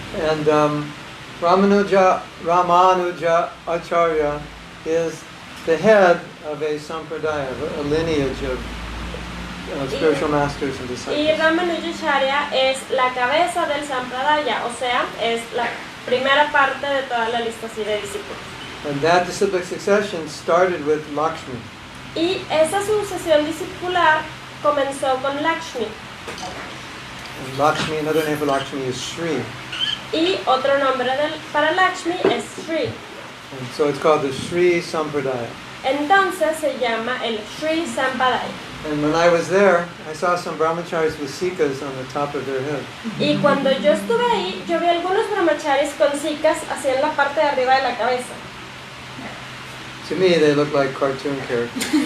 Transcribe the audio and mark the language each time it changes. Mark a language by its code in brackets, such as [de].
[en] And Ramanuja Acharya is the head of a sampradaya, a lineage of spiritual masters and [es] Y [en] disciples. [es] Ramanujacharya es la cabeza del Sampradaya, o sea, es la primera parte de toda la lista así de discípulos. [en] And that disciplic succession started with Lakshmi. [es] Y esa sucesión discipular comenzó con Lakshmi. [en] And Lakshmi, another name for Lakshmi is Sri. [es] Y otro nombre para Lakshmi es Sri. [en] And so it's called the Sri Sampradaya. [es] Entonces se llama el Sri Sampradaya. [en] And when I was there, I saw some brahmacharis with sikas on the top of their head. [es] Y cuando yo estuve ahí, yo vi algunos brahmacharis con sikas así en la parte de arriba de la cabeza. [en] To me, they look like cartoon characters.